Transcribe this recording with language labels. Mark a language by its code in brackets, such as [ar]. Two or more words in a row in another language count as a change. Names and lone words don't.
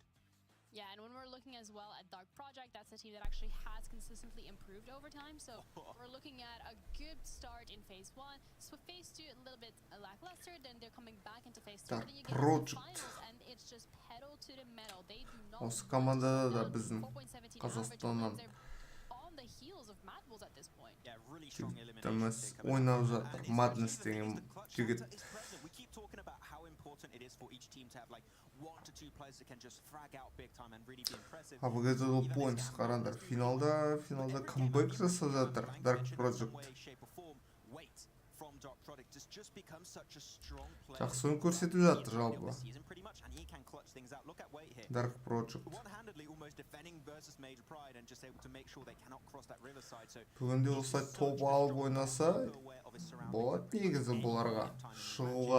[en] Yeah, and when we're looking as well at Dark Project, that's a team that actually has consistently improved over time. So we're looking at a good start in phase 1. So phase 2 a little bit lackluster, then they're coming back into phase 2. Then you get to the finals, and it's just pedal to the metal. They do not. [kk] Осы командада да біздің Қазақстаннан жігітіміз ойнап жатыр. Madness деген жігіт. [en] We keep talking about how important it is for each team to have like 1 to 2 players that can just frag out big time and really be impressive. [kk] Бұл кезде ол points қараңдар. Финалда камбэк жасап жатыр Dark Project. Жақсы ойын көрсетіп жатыр жалпы. Dark Project. Бүгінде осылай топ алып ойнаса, болады негізі бұларға шығуға.